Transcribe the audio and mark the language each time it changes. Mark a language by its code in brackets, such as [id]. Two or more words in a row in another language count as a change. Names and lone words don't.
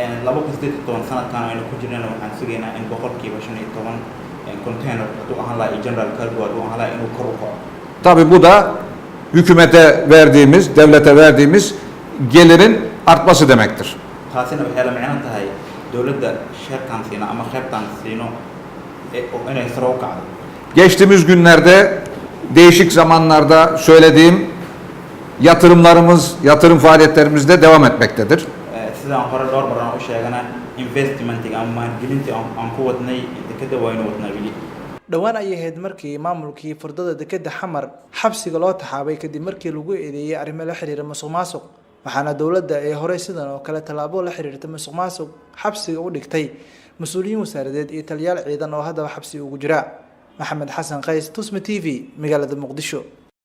[tr] Tabii bu da hükümete verdiğimiz, devlete verdiğimiz gelirin artması demektir. Geçtiğimiz günlerde değişik zamanlarda söylediğim yatırım faaliyetlerimiz de devam etmektedir. [so] dhawaan ayay ahayd markii maamulkii furdada dekedda Xamar xabsiga loo taxaabay kadib markii lagu eedeeyay arrimo la xiriira musuqmaasuq waxaana dawladda ay horey sidan oo kale talaabo la xiriirta musuqmaasuq xabsiga u dhigtay mas'uuliyiin wasaaradeed iyo taliyaal ciidan oo haddaba xabsi ugu jira Maxamed Xasan Qays Tusma TV magaalada Muqdisho.